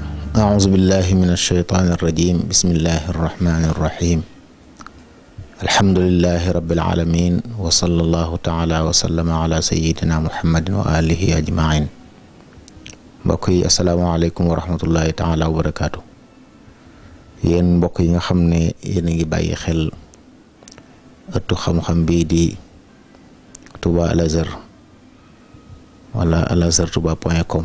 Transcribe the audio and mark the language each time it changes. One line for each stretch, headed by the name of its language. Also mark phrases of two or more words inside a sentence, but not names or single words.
Arabic: أعوذ بالله من الشيطان الرجيم بسم الله الرحمن الرحيم الحمد لله رب العالمين وصلى الله تعالى وسلم على سيدنا محمد وآله أجمعين.
Wolof: mbokk yi
Arabic: السلام عليكم ورحمة الله تعالى وبركاته.
Wolof: yéen mbokk yi nga xam ne yéen a ngi bàyyi xel ëttu xam-xam bii di Touba Al Azhar wala alazhartouba.com.